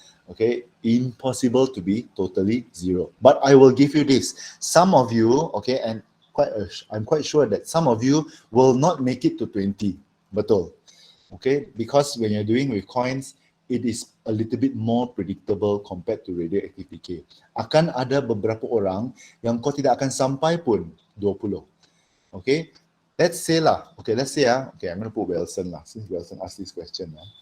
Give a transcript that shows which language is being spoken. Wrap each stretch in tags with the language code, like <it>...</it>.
<en>Okay, impossible to be totally 0. But I will give you this. Some of you, okay, and I'm quite sure that some of you will not make it to 20.</en> <ms>Betul.</ms> <en>Okay, because when you're doing with coins, it is a little bit more predictable compared to radioactive decay.</en> <ms>Akan ada beberapa orang yang kau tidak akan sampai pun 20.</ms> <en>Okay, let's say lah. Okay, let's say okay, I'm going to put Wilson lah, since Wilson asked this question.</en>